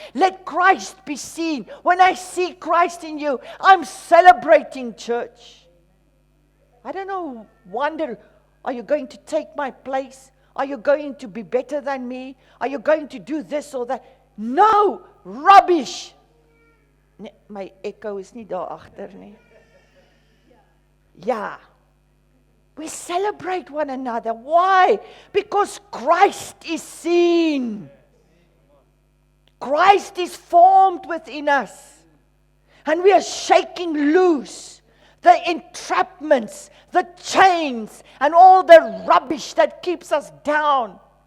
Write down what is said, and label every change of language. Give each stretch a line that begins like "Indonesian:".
English: Let Christ be seen. When I see Christ in you, I'm celebrating, church. I don't know, wonder, are you going to take my place? Are you going to be better than me? Are you going to do this or that? No, rubbish.
Afrikaans: Nee, my echo is nie daar agter nie. Ja.
English: We celebrate one another. Why? Because Christ is seen. Christ is formed within us. And we are shaking loose the entrapments, the chains, and all the rubbish that keeps us down.